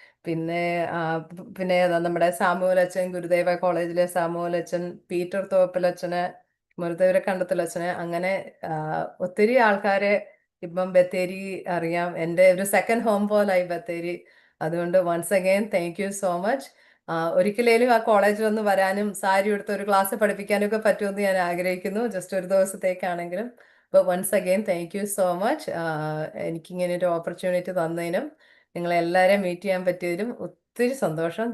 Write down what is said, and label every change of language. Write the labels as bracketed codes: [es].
[ml] പിന്നെ നമ്മുടെ സാമുവലച്ഛൻ, ഗുരുദേവ കോളേജിലെ സാമുവലച്ഛൻ, പീറ്റർ തോപ്പിലച്ഛന്, മുരുദേവരെ കണ്ടത്തിലച്ഛന്, അങ്ങനെ ഒത്തിരി ആൾക്കാരെ ഇപ്പം ബത്തേരി അറിയാം. എൻ്റെ ഒരു സെക്കൻഡ് ഹോം പോലായി ബത്തേരി. അതുകൊണ്ട് [en] Once again thank you so much. [ml] ഒരിക്കലേലും ആ കോളേജിൽ ഒന്ന് വരാനും സാരി എടുത്ത് ഒരു ക്ലാസ് പഠിപ്പിക്കാനും ഒക്കെ പറ്റുമെന്ന് ഞാൻ ആഗ്രഹിക്കുന്നു, ജസ്റ്റ് ഒരു ദിവസത്തേക്കാണെങ്കിലും. [en] But once again, thank you so much. [ml] എനിക്കിങ്ങനെ ഒരു ഓപ്പർച്യൂണിറ്റി തന്നതിനും നിങ്ങളെല്ലാവരെയും മീറ്റ് ചെയ്യാൻ പറ്റിയതിലും ഒത്തിരി സന്തോഷം.